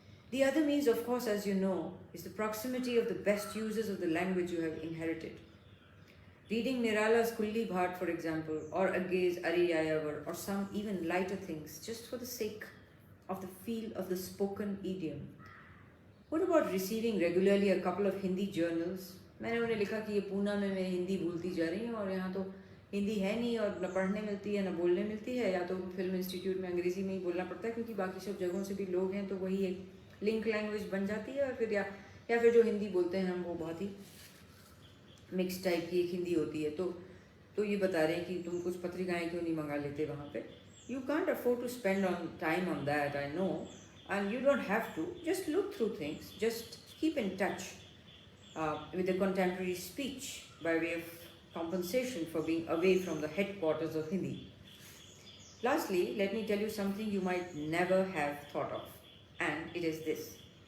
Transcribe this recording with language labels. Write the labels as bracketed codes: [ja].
[en] The other means, of course, as you know, is the proximity of the best users of the language you have inherited. Reading Nirala's Kulli Bhat, for example, or Agge's Ariyayavar, or some even lighter things, just for the sake of the feel of the spoken idiom. What about receiving regularly a couple of Hindi journals? [hi] मैंने उन्हें लिखा कि ये पूना में मैं हिंदी भूलती जा रही हूँ और यहाँ तो हिंदी है नहीं और न पढ़ने मिलती है न बोलने मिलती है, या तो फिल्म इंस्टीट्यूट में अंग्रेज़ी में ही बोलना पड़ता है क्योंकि बाकी सब जगहों से भी लोग हैं तो वही एक लिंक लैंग्वेज बन जाती है, और फिर या फिर जो हिंदी बोलते हैं हम वो बहुत ही मिक्स टाइप की एक हिंदी होती है. तो ये बता रहे हैं कि तुम कुछ पत्रिकाएं क्यों नहीं मंगा लेते वहाँ पे. [en] You can't afford to spend time on that, I know, and you don't have to. Just look through things. Just keep in touch with the contemporary speech by way of compensation for being away from the headquarters of Hindi. Lastly, let me tell you something you might never have thought of, and it is this.